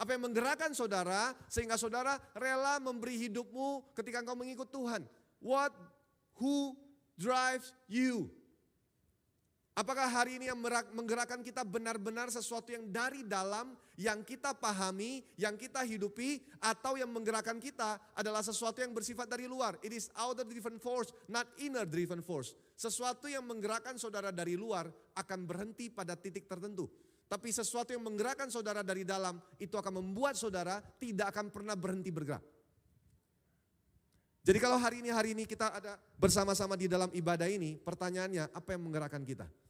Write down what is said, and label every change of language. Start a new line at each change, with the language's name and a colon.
Indonesian: Apa yang menggerakkan saudara sehingga saudara rela memberi hidupmu ketika engkau mengikut Tuhan?
English: Who drives you?
Indonesian: Apakah hari ini yang menggerakkan kita benar-benar sesuatu yang dari dalam, yang kita pahami, yang kita hidupi, atau yang menggerakkan kita adalah sesuatu yang bersifat dari luar?
English: It is outer driven force, not inner driven force.
Indonesian: Sesuatu yang menggerakkan saudara dari luar akan berhenti pada titik tertentu. Tapi sesuatu yang menggerakkan saudara dari dalam, itu akan membuat saudara tidak akan pernah berhenti bergerak. Jadi kalau hari ini kita ada bersama-sama di dalam ibadah ini, pertanyaannya apa yang menggerakkan kita?